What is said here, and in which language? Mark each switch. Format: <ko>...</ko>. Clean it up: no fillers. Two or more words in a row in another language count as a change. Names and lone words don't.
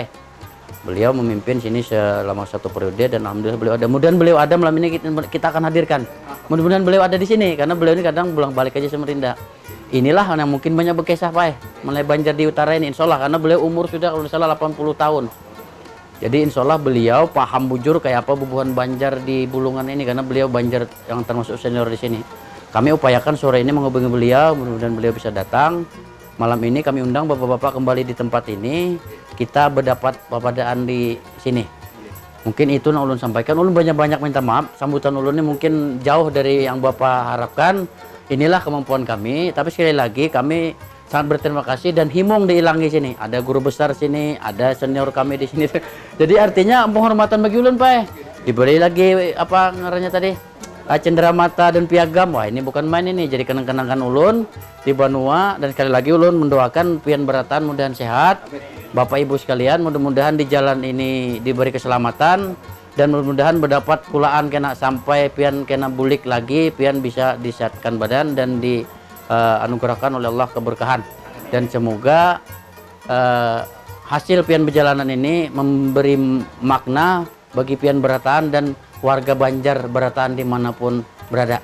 <id>Beliau memimpin sini selama 1 periode dan alhamdulillah beliau ada. Mudah-mudahan beliau ada malam ini kita akan hadirkan. Mudah-mudahan beliau ada di sini karena beliau ini kadang pulang balik aja Samarinda. Inilah yang mungkin banyak bekesah Pak mulai Banjar di utara ini</id> <ar>إن شاء الله</ar> <id>karena beliau umur sudah kalau salah 80 tahun. Jadi</id> <ar>إن شاء الله</ar> <id>beliau paham bujur kayak apa bubuhan Banjar di Bulungan ini karena beliau Banjar yang termasuk senior di sini. Kami upayakan sore ini menghubungi beliau, mudah-mudahan beliau bisa datang. Malam ini kami undang bapak-bapak kembali di tempat ini. Kita</id> <bjn>berdapat papadaan</bjn> <id>di sini. Mungkin itu yang ulun sampaikan. Ulun banyak-banyak minta maaf. Sambutan ulun ini mungkin jauh dari yang bapak harapkan. Inilah kemampuan kami. Tapi sekali lagi kami sangat berterima kasih dan</id> <bjn>himung diilangi</bjn> <id>sini. Ada guru besar sini, ada senior kami di sini. Jadi artinya penghormatan bagi ulun Pak. Diberi lagi apa ngarannya tadi? Cenderamata dan piagam. Wah ini bukan main ini. Jadi kenang-kenangan ulun di Banua dan sekali lagi ulun mendoakan Pian Beratan mudahan sehat. Bapak Ibu sekalian mudah-mudahan di jalan ini diberi keselamatan dan mudah-mudahan</id> <bjn>berdapat kulaan kena sampai Pian kena bulik lagi,</bjn> <id>Pian bisa disehatkan badan dan di anugerahkan oleh Allah keberkahan dan semoga hasil pian perjalanan ini memberi makna bagi Pian Beratan dan warga Banjar Beratan dimanapun berada.</id>